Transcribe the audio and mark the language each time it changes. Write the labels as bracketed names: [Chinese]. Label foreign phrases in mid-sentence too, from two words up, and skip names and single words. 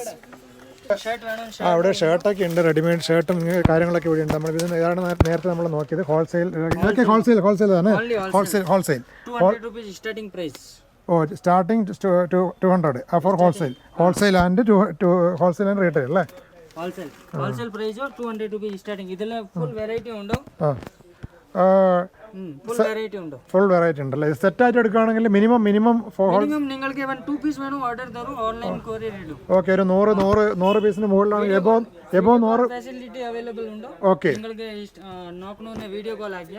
[Malayalam] അവിടെ ഷർട്ടൊക്കെ ഉണ്ട്, റെഡിമെയ്ഡ് ഷർട്ടും കാര്യങ്ങളൊക്കെ ഇവിടെ ഉണ്ട്. നമ്മൾ ഇത് ഏതാണ് നേരത്തെ നമ്മൾ നോക്കിയത്? ഹോൾസെയിൽ. ഇതൊക്കെ ഹോൾസെയിൽ തന്നെ. ഹോൾസെയിൽ. [English] oh starting 200 for wholesale and retail അല്ലേ? wholesale price 200 rupees starting. [Kannada] ಇದೆಲ್ಲ [English] full variety [Kannada] ಉಂಟು. [English] full variety [Malayalam] ഉണ്ടല്ലേ? സെറ്റ് ആയിട്ട് എടുക്കുകയാണെങ്കിൽ മിനിമം നിങ്ങൾക്ക് 2 പീസ് വേണം ഓർഡർ തരും, ഓൺലൈൻ കൊറിയർ ഇടും. ഓക്കെ, ഒരു 100 പീസിന് മുകളിലാണ് എബോ 100 [English] facility available [Malayalam] ഉണ്ട്. ഓക്കെ, നിങ്ങൾക്ക് നോക്കണമെന്ന് [English] video call [Malayalam] ആക്കിയാൽ